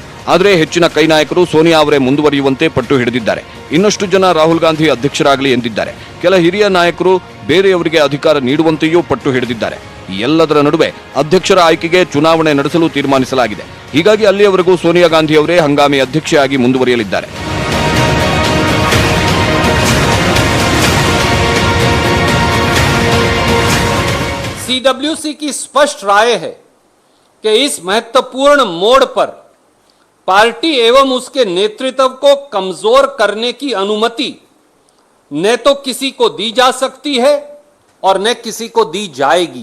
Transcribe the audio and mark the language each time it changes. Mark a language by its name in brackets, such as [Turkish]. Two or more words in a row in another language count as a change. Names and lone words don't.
[Kannada] ಆದರೆ ಹೆಚ್ಚಿನ ಕೈ ನಾಯಕರು ಸೋನಿಯಾ ಅವರೇ ಮುಂದುವರಿಯುವಂತೆ ಪಟ್ಟು ಹಿಡಿದಿದ್ದಾರೆ. ಇನ್ನಷ್ಟು ಜನ ರಾಹುಲ್ ಗಾಂಧಿ ಅಧ್ಯಕ್ಷರಾಗಲಿ ಎಂದಿದ್ದಾರೆ. ಕೆಲ ಹಿರಿಯ ನಾಯಕರು ಬೇರೆಯವರಿಗೆ ಅಧಿಕಾರ ನೀಡುವಂತೆಯೂ ಪಟ್ಟು ಹಿಡಿದಿದ್ದಾರೆ. ಈ ಎಲ್ಲದರ ನಡುವೆ ಅಧ್ಯಕ್ಷರ ಆಯ್ಕೆಗೆ ಚುನಾವಣೆ ನಡೆಸಲು ತೀರ್ಮಾನಿಸಲಾಗಿದೆ. ಹೀಗಾಗಿ ಅಲ್ಲಿಯವರೆಗೂ ಸೋನಿಯಾ ಗಾಂಧಿ ಅವರೇ ಹಂಗಾಮಿ ಅಧ್ಯಕ್ಷೆಯಾಗಿ ಮುಂದುವರಿಯಲಿದ್ದಾರೆ. [Hindi] सीडब्ल्यूसी की स्पष्ट राय है कि इस महत्वपूर्ण मोड़ पर पार्टी एवं उसके नेतृत्व को कमजोर करने की अनुमति न तो किसी को दी जा सकती है और न किसी को दी जाएगी.